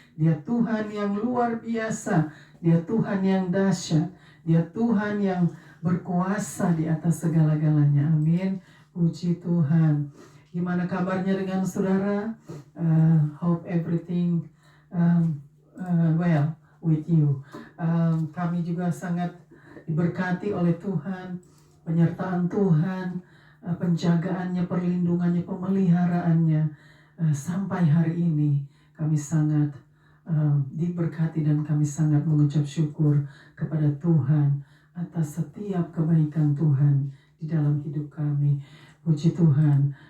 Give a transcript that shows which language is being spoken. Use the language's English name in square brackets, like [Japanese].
[Indonesian] Dia Tuhan yang luar biasa. Dia Tuhan yang dahsyat. Dia Tuhan yang berkuasa di atas segala-galanya. Amin. Puji Tuhan. Gimana kabarnya dengan saudara? [English] Hope everything well with you. [Indonesian] Kami juga sangat diberkati oleh Tuhan, penyertaan Tuhan, penjagaannya, perlindungannya, pemeliharaannya sampai hari ini. Kami sangat diberkati dan kami sangat mengucap syukur kepada Tuhan atas setiap kebaikan Tuhan di dalam hidup kami. Puji Tuhan.